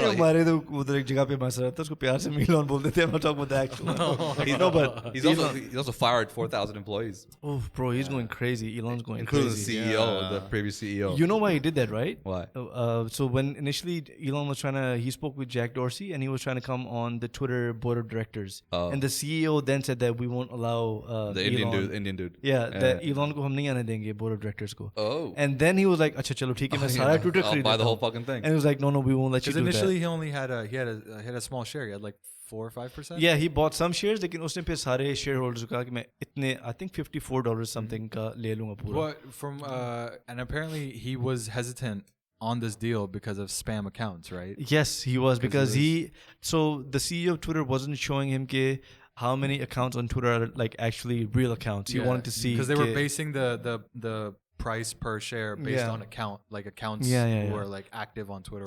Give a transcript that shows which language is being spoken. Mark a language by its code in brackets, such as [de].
[hi] हमारे तो उधर एक जगह पे मस रहा था उसको प्यार से Elon बोलते थे. [en] I'm not talking about the actual. No, but he's also fired 4,000 employees, oh, bro, he's going crazy. Elon's going including crazy. the CEO, the previous CEO. You know why he did that, right? Why? So when initially Elon was he spoke with Jack Dorsey and he was trying to come on the Twitter board of directors. Oh. And the CEO then said that we won't allow The Indian dude. Yeah, that [hi] Elon को हम नहीं आने देंगे board of directors को. [en] Oh. And then he was like, [hi] अच्छा चलो ठीक है मैं सारा Twitter [en] I'll [hi] खरीद [en] buy [hi] लेता [en] the whole [hi] हूँ. [en] fucking thing. And he was like, no, we won't let you Because do initially that. he only had a small share. He had like 4 or 5%. Yeah, he bought some shares, [hi] लेकिन उसने फिर सारे shareholders को कहा कि मैं इतने [en] I think $54 something [hi] का ले लूँगा पूरा. [en] But and apparently he was hesitant on this deal because of spam accounts, right? Yes, he was because so the CEO of Twitter wasn't showing him how many accounts on Twitter are like actually real accounts. He wanted to see because they were basing the price per share based on accounts who were like active on Twitter.